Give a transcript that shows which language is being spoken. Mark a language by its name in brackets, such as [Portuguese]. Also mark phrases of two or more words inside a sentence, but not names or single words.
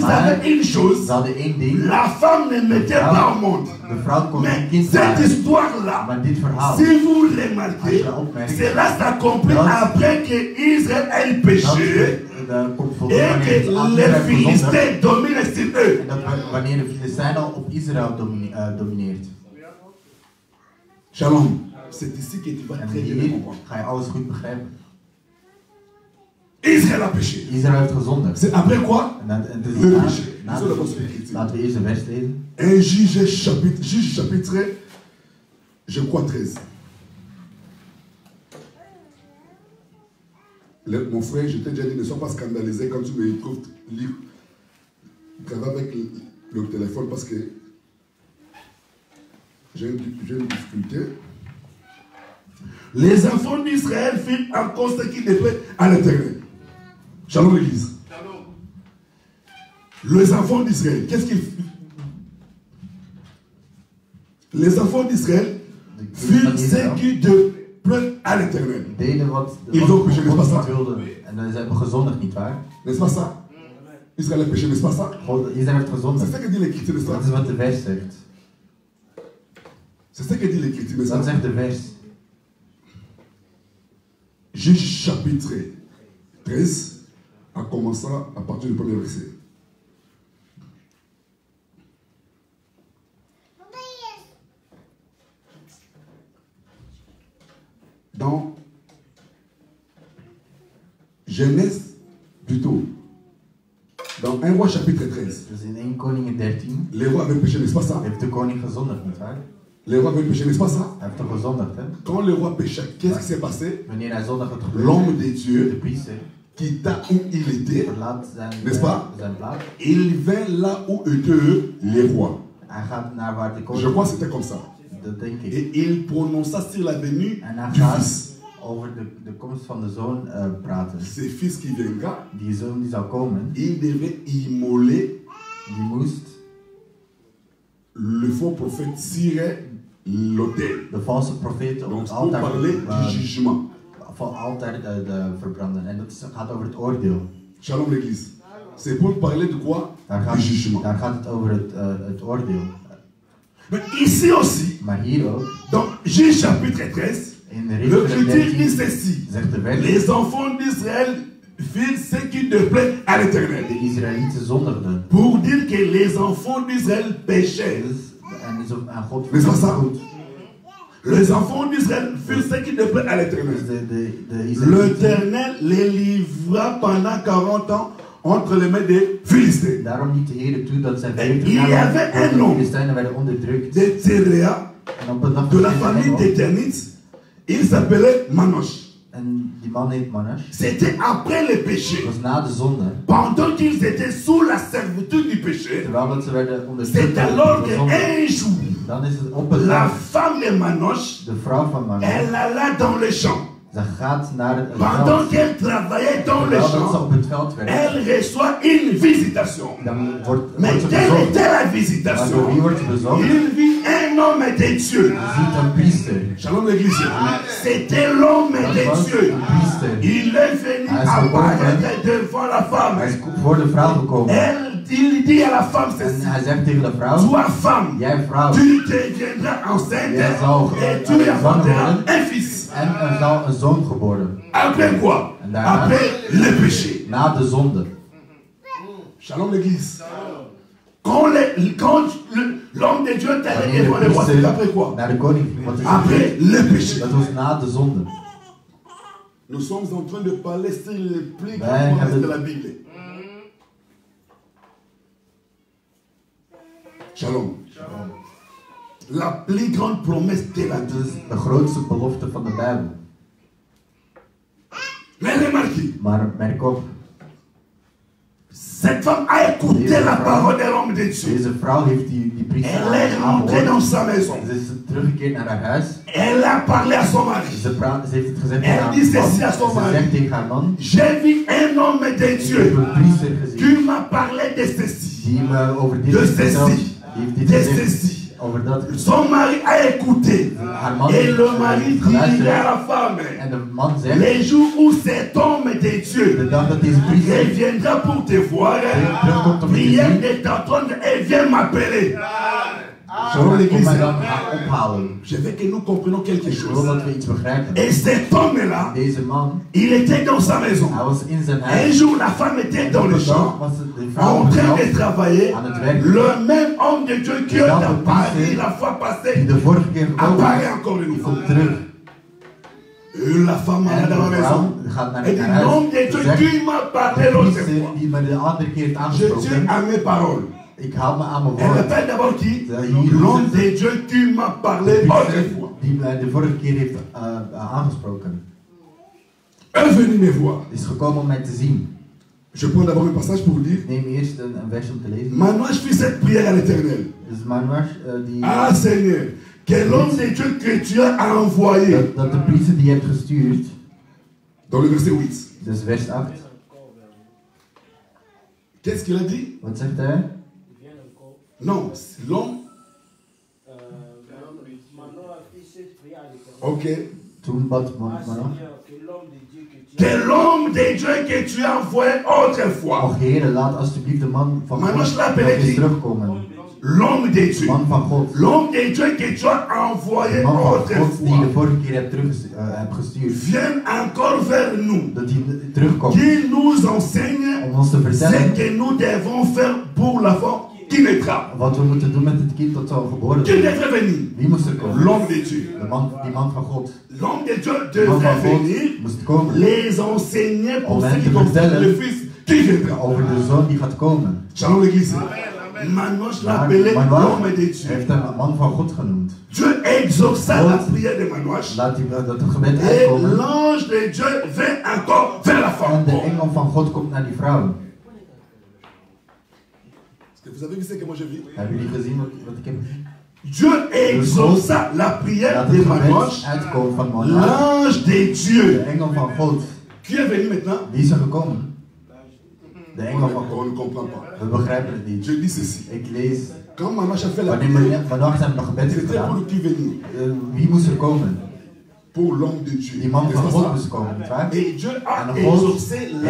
[Dutch] Maar [French] avaient une [Dutch] ze [French] chose. [Dutch] hadden één ding. [French] La femme ne mettait pas au monde. [Dutch] De vrouw kon geen [French] Mais [Dutch] kind [French] cette [Dutch] krijgen. [French] histoire-là, [Dutch] Maar dit verhaal, [French] si vous [Dutch] als [French] remarquez, [Dutch] je opmerkt, [French] cela s'accomplit [Dutch] Dat- [French] après que Israël ait péché [Dutch] dat komt [French] et [Dutch] volgens wanneer [French] que [Dutch] de anderen [French] les [Dutch] hebben gezondigd. [French] Philistins dominent sur eux. [Dutch] En dat wanneer de Filistijnen op Israël domineert. [French] Shalom. C'est ici que tu vas [Dutch] En [French] très bien [Dutch] hier [French] comprendre. [Dutch] ga je alles goed begrijpen. [French] Israël a péché. [Dutch] Israël heeft gezondigd. [French] C'est après quoi? [Dutch] En het is [French] Le [Dutch] na- [French] péché. [Dutch] na [French] Nous allons [Dutch] de- [French] voir l'écriture. [Dutch] Laten we eerst de vers lezen. [French] 1 Juge chapitre, je crois 13. Mon frère, je t'ai déjà dit, ne sois pas scandalisé quand tu me trouves lire, graver avec le téléphone parce que j'ai une difficulté. Les enfants d'Israël firent encore ce qui déplaît à l'Éternel. Shalom l'église. Les enfants d'Israël, qu'est-ce qu'ils firent? Les enfants d'Israël firent ce qui déplaît à l'Éternel. [Dutch] Deden wat [French] Ils ont péché, n'est-ce pas [Dutch] God [French] ça? [Dutch] niet wilde. En ze hebben gezondigd, nietwaar? [French] N'est-ce pas ça? Israël a péché, n'est-ce pas ça? [Dutch] Israël heeft [French] C'est [Dutch] gezondigd. [French] ça que dit l'Écriture, n'est-ce [Dutch] Dat [French] pas? [Dutch] is wat de vers zegt. [French] C'est ça que dit l'Écriture, n'est-ce [Dutch] Dat [French] pas? [Dutch] zegt de vers. [French] Juge chapitre 13, en commençant à partir du premier verset. Dans Genèse, plutôt, dans 1 roi chapitre 13, [Dutch] Dus in 1 Koningen 13 [French] les rois avaient péché, n'est-ce pas ça? [Dutch] heeft de koning gezondigd, nietwaar? [French] Les rois avaient péché, n'est-ce pas ça? [Dutch] Hij heeft toch gezondigd, hè? [French] Quand le roi pécha, qu'est-ce qui s'est passé? [Dutch] Wanneer hij zondigt, het gebeurt. [French] L'homme de [Dutch] De [French] Dieu [Dutch] priester [French] quitta où il était, [Dutch] verlaat [French] N'est-ce pas? [Dutch] zijn plaats. [French] il vint là où étaient les rois. [Dutch] Hij gaat naar waar de [French] Je [Dutch] koning. [French] crois que c'était comme ça. [Dutch] Dat denk ik. [French] Et il prononça sur la venue [Dutch] En hij [French] du [Dutch] gaat [French] fils. [Dutch] over de komst van de zoon praten. [French] Ce fils qui viendra, [Dutch] Die zoon die zou komen, [French] il devait immoler [Dutch] die moest [French] le faux prophète sur l'autel. [Dutch] de valse profeten op [French] Donc [Dutch] het [French] pour [Dutch] altaar [French] parler du jugement. [Dutch] van altaar verbranden. En dat gaat over het oordeel. [French] Shalom l'église. C'est pour parler de quoi? [Dutch] Daar [French] Du jugement. [Dutch] gaat het over het oordeel. [French] Mais ici aussi, [Dutch] Maar hier ook, [French] dans Juge chapitre 13, [Dutch] in de [French] le [Dutch] Richteren [French] critique dit [Dutch] 13, [French] ceci. [Dutch] zegt de wet, [French] Les enfants d'Israël firent ce qui déplaît à l'Éternel. [Dutch] de Israëlieten zondigden. [French] Pour dire que les enfants d'Israël péchaient. [Dutch] En God [French] Mais [Dutch] vond [French] ça, [Dutch] het goed. [French] Les enfants d'Israël firent ce qui déplaît à [Dutch] Dus [French] l'Éternel. [Dutch] de Israëlieten, [French] L'Éternel les livra pendant 40 ans entre les mains des Philistins. [Dutch] daarom liet de Heer toe dat zij [French] Il [Dutch] 40 [French] y [Dutch] jaar [French] avait [Dutch] lang [French] un [Dutch] door de [French] homme [Dutch] Filistijnen werden onderdrukt. [French] de Tséréa, [Dutch] En op een dag [French] de la [Dutch] verscheen er [French] famille [Dutch] een [French] des [Dutch] man. [French] Ternites, il s'appelait Manoach. [Dutch] En die man heet Manoach. [French] C'était après le péché. [Dutch] Het was na de zonde. [French] Pendant qu'ils étaient sous la servitude du péché, [Dutch] Terwijl dat ze werden onderdrukt [French] c'est [Dutch] door [French] alors [Dutch] de zonde. [French] qu'un jour, [Dutch] Dan is het op een [French] la [Dutch] dag, [French] femme de Manoach, [Dutch] de vrouw van Manoach, [French] elle alla dans les champs. [Dutch] ze gaat naar het [French] Pendant [Dutch] veld. [French] qu'elle travaillait dans les [Dutch] Terwijl dat ze [French] champs, [Dutch] op het veld werkt, [French] elle reçoit une visitation. [Dutch] dan wordt [French] Mais [Dutch] ze [French] quelle [Dutch] bezocht. [French] était la [Dutch] Maar door wie [French] visitation? [Dutch] wordt ze bezocht? [French] Il vit un homme de Dieu. [Dutch] Je ziet een priester. [French] Shalom l'église. C'était l'homme [Dutch] Dat [French] de [Dutch] was [French] Dieu. [Dutch] een priester. [French] Il est venu [Dutch] Hij is [French] apparaître devant la [Dutch] Hij femme. is voor de vrouw gekomen. [French] Il dit à la femme [Dutch] En [French] ceci. [Dutch] hij zegt tegen de vrouw, [French] Toi femme, [Dutch] jij vrouw, [French] tu deviendras enceinte [Dutch] Jij zal [French] et tu [Dutch] zwanger [French] enfanteras [Dutch] worden. [French] un fils. [Dutch] En er zal een zoon geboren. [French] Après quoi? [Dutch] En daarna? [French] Après le péché. [Dutch] Na de zonde. [French] Shalom l'église. Quand l'homme de Dieu est allé [Dutch] Wanneer [French] devant [Dutch] de [French] le roi, c'est après [Dutch] priester [French] quoi? [Dutch] naar de koning ging, wat is er [French] Après [Dutch] gebeurd? [French] le péché. [Dutch] Dat was na de zonde. [French] Nous sommes en train de parler sur les plus Ouais, grandes promesses avec- de la Bible. Shalom. La plus grande promesse de la [Dutch] Het is de grootste belofte van de Bijbel. [French] Mais remarquez, [Dutch] Maar merk op, [French] cette femme a écouté la parole de l'homme de Dieu. [Dutch] deze vrouw heeft die priester [French] Elle est rentrée dans sa maison. [Dutch] Ze is teruggekeerd naar haar huis. [French] Elle a parlé à son mari. [Dutch] Ze heeft het gezegd [French] Elle [Dutch] aan [French] dit [Dutch] haar man. [French] ceci à son [Dutch] Ze [French] mari. [Dutch] zegt tegen haar man, [French] J'ai vu un homme de [Dutch] ik heb [French] Dieu [Dutch] een priester gezien [French] qui m'a parlé de ceci, [Dutch] die me over dit [French] de [Dutch] heeft verteld. [French] ceci, [Dutch] Die heeft dit [French] de [Dutch] gezegd [French] ceci. [Dutch] over dat. [French] Son mari a écouté. [Dutch] Haar man [French] Et [Dutch] heeft [French] le mari dit à [Dutch] geluisterd. [French] la femme, [Dutch] En de man zegt, [French] les jours où cet homme de [Dutch] de [French] Dieu [Dutch] dag dat deze priester [French] reviendra pour te voir, [Dutch] terugkomt om je te [French] prière [Dutch] zien, [French] de t'entendre et viens m'appeler. [Dutch] kom mij dan ophalen. [French] Je veux que nous comprenions quelque [Dutch] Ik wil [French] chose. [Dutch] dat we iets begrijpen. [French] Et cet homme-là, [Dutch] Deze man, [French] il était dans sa maison. [Dutch] hij was in zijn [French] Un [Dutch] huis. [French] jour, la femme était dans [Dutch] Op [French] le [Dutch] een dag [French] champ, [Dutch] was de vrouw [French] en [Dutch] op het [French] train de [Dutch] veld [French] travailler. [Dutch] aan het werken. [French] Le même homme de Dieu qui Et a dans le parlé passé, la fois [Dutch] Die [French] passée, [Dutch] de vorige keer gekomen [French] apparaît [Dutch] is, [French] encore une [Dutch] die [French] fois. [Dutch] komt terug. [French] Et la femme [Dutch] En [French] est dans la [Dutch] de [French] maison. [Dutch] vrouw gaat naar [French] Elle dit, [Dutch] haar [French] l'homme [Dutch] huis. [French] de [Dutch] Ze [French] Dieu [Dutch] zegt, [French] qui m'a parlé [Dutch] de [French] l'autre [Dutch] priester [French] fois. [Dutch] die me de andere keer heeft [French] Je tiens [Dutch] aangesproken. [French] à mes paroles. [Dutch] Ik hou me aan mijn [French] Elle [Dutch] woord. [French] répète d'abord qui? [Dutch] Hier [French] L'homme [Dutch] roept ze, [French] de Dieu qui m'a [Dutch] de [French] parlé [Dutch] priester [French] autrefois. [Dutch] die me de vorige keer heeft aangesproken. [French] Est venu me voir. [Dutch] Is gekomen om mij te zien. [French] Je prends d'abord un passage pour dire, [Dutch] Ik neem eerst een vers om te lezen. [French] maintenant je fais cette prière à l'éternel. [Dutch] Dus Manuas die... [French] Ah Seigneur, que l'homme de Dieu que tu as envoyé, [Dutch] Dat de priester die je hebt gestuurd, [French] dans le verset 8, [Dutch] dus vers 8, [French] qu'est-ce qu'il a dit? [Dutch] wat zegt hij? [French] Non, l'homme, ok. [Dutch] Toen bad Manoach, [French] Que l'homme de Dieu que tu as envoyé autrefois, [Dutch] och Heere, laat alsjeblieft de man van [French] Manoach [Dutch] God [French] l'appelait [Dutch] nog eens [French] qui? [Dutch] terugkomen. [French] L'homme de Dieu, [Dutch] Man van God. [French] l'homme de Dieu que tu as envoyé [Dutch] Man van God die je de [French] autrefois, [Dutch] vorige keer hebt gestuurd. [French] viens encore vers nous, [Dutch] Dat hij terugkomt [French] qui nous enseigne [Dutch] om ons te [French] ce [Dutch] vertellen [French] que nous devons faire pour l'enfant qui naîtra. [Dutch] wat we moeten doen met het kind dat zal geboren [French] Qui [Dutch] worden. [French] devrait venir? [Dutch] Wie moest er komen? [French] L'homme de Dieu. [Dutch] Die man van God. [French] L'homme de Dieu [Dutch] Die man [French] devrait [Dutch] van God [French] venir [Dutch] moest komen [French] les enseigner pour [Dutch] Om [French] ce [Dutch] hen [French] qui [Dutch] te [French] concerne [Dutch] vertellen [French] le Fils qui viendra. [Dutch] over de zoon die gaat komen. [French] Shalom l'église. Manoach [Dutch] Maar [French] l'appelait [Dutch] Manoach [French] l'homme de Dieu. [Dutch] heeft hem man van God genoemd. [French] Dieu exauça la prière de Manoach. [Dutch] Laat die, dat het gebed [French] Et [Dutch] uitkomen. [French] l'ange de Dieu vint encore vers la [Dutch] En [French] femme. [Dutch] de engel van God komt naar die vrouw. [French] Est-ce que vous avez vu ce que moi j'ai vu? [Dutch] Hebben jullie gezien wat ik heb? [French] Dieu exauça la prière [Dutch] Laat [French] de [Dutch] het [French] Manoach. [Dutch] gebed uitkomen van Manoach. [French] L'ange de [Dutch] De [French] Dieu. [Dutch] engel van God. [French] Qui est venu maintenant? [Dutch] Wie is er gekomen? De engel van [French] On [Dutch] God. [French] ne comprend pas. [Dutch] We begrijpen het niet. [French] Je dis ceci. [Dutch] Ik lees. [French] Quand Manoach a fait la [Dutch] Wanneer [French] prière, [Dutch] Manoach zijn gebed heeft [French] c'était pour [Dutch] gedaan. [French] qui venir? [Dutch] Wie moest er komen? [French] Pour l'homme de Dieu. [Dutch] Die man [French] N'est-ce [Dutch] van [French] pas [Dutch] God [French] ça? [Dutch] moest komen, niet waar? [French] Et Dieu a [Dutch] En God [French] exaucé la